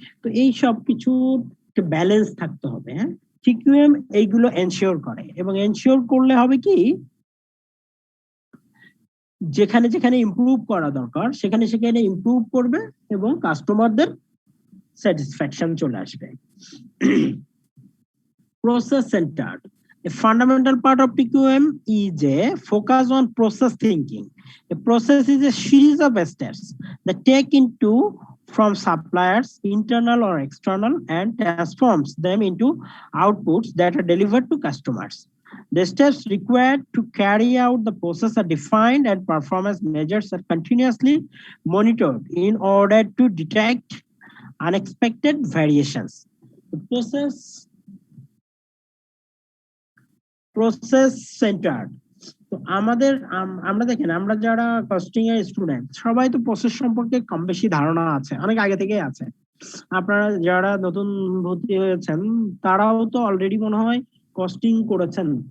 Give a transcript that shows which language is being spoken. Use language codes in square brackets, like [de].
[bn] তো এই সব কিছু ব্যালেন্স থাকতে হবে। হ্যাঁ, টিকিউএম এইগুলো এনশিওর করে, এবং এনশিওর করলে হবে কি, যেখানে যেখানে ইমপ্রুভ করা দরকার সেখানে সেখানে ইমপ্রুভ করবে, এবং কাস্টমারদের স্যাটিসফ্যাকশন চলে আসবে। [en] Process centered. A fundamental part of PQM is a focus on process thinking. A process is a series of steps that take into from suppliers, internal or external, and transforms them into outputs that are delivered to customers. The steps required to carry out the process are defined, and performance measures are continuously monitored in order to detect unexpected variations. The process centred. [bn] তো আমরা দেখেন, আমরা যারা costing এর student, সবাই তো process সম্পর্কে কম বেশি ধারণা আছে, অনেক আগে থেকেই আছে। আপনারা যারা নতুন ভর্তি হয়েছেন, তারাও তো অলরেডি মনে হয় কস্টিং করেছেন।